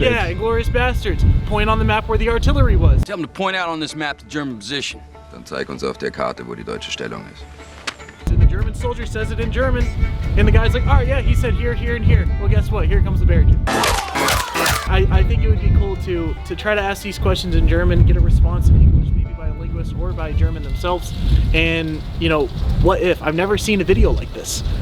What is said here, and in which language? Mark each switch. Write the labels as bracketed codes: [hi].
[en] Yeah, Inglourious Basterds. Point on the map where the artillery was. Tell them to point out on this map the German position. [de] Dann zeig uns auf der Karte, wo die deutsche Stellung ist. [en] So the German soldier says it in German, and the guy's like, all right, yeah, he said here, here, and here. Well, guess what? Here comes the bear. I think it would be cool to try to ask these questions in German, get a response in English, maybe by a linguist or by German themselves. And, what if? I've never seen a video like this.